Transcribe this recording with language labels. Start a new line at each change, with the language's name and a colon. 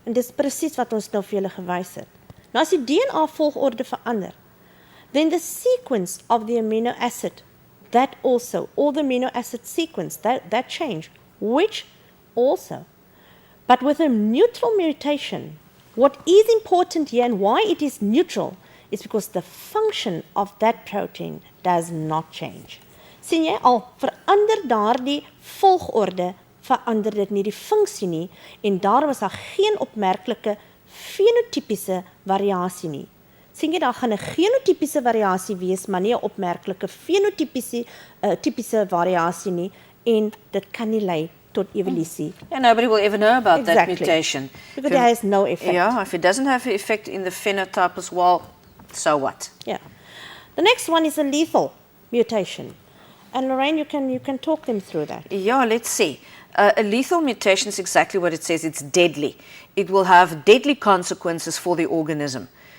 Afrikaans: En dis presies wat ons nou vir julle gewys het. Nou as die DNA volgorde verander,
English: then the sequence of the amino acid, that also, all the amino acid sequence, that change, which also. But with a neutral mutation, what is important here and why it is neutral is because the function of that protein does not change.
Afrikaans: Sien jy al, verander daardie volgorde, verander dit nie die funksie nie, en daarom is daar geen opmerklike fenotypiese variasie nie. Sien jy, daar gaan 'n genotypiese variasie wees, maar nie 'n opmerklike fenotypiese variasie nie, en dit kan nie lei tot evolusie.
English: Yeah, nobody will ever know about that mutation. Because it has no effect. Yeah, if it doesn't have an effect in the phenotype as well, so what? Yeah. The next one is a lethal mutation. And Lorraine, you can talk them through that. Yeah, let's see. A lethal mutation is exactly what it says. It's deadly. It will have deadly consequences for the organism.